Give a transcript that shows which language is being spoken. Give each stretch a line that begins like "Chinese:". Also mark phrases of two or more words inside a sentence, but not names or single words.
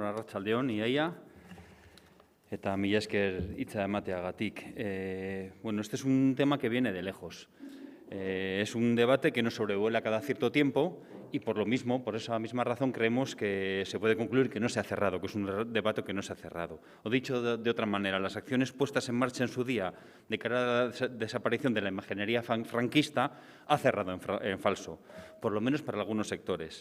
Basque: arratsaldeon iaia eta mila esker hitza emateagatik.
Spanish: Bueno, este es un tema que viene de lejos. Es un debate que nos sobrevuela cada cierto tiempo y por lo mismo, por esa misma razón, creemos que se puede concluir que no se ha cerrado, que es un debate que no se ha cerrado. O dicho de otra manera, las acciones puestas en marcha en su día de cara a la desaparición de la imaginería franquista ha cerrado en falso, por lo menos para algunos sectores.